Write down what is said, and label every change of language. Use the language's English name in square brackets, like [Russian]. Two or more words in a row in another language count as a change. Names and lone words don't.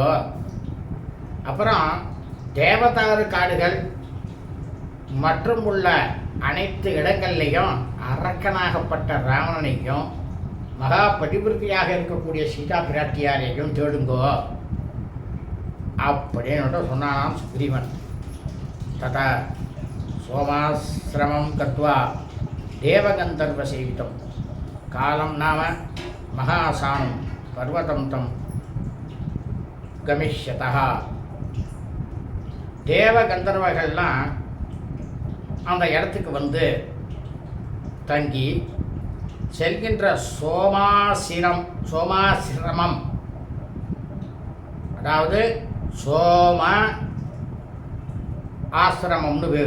[Tamil] அப்புறம் தேவதாரு காடுகள் மற்றும் உள்ள அனைத்து இடங்கள்லையும் அரக்கனாகப்பட்ட ராவணனையும் மகா பதிவிருத்தியாக இருக்கக்கூடிய சீதா பிராட்டியாரையும் தேடுங்கோ அப்படின்னு சொன்னானாம் சுக்ரீவன். [Sanskrit] तथा सोमाश्रमं गत्वा देवगन्धर्वसेवितं कालं नाम महासानं पर्वतं तं [Tamil] गमिष्यतः தேவகந்தர்வர்கள்லாம் அந்த இடத்துக்கு வந்து தங்கி செல்கின்ற சோமாசிரமம், அதாவது சோம ஆசிரமம்னு பேர்.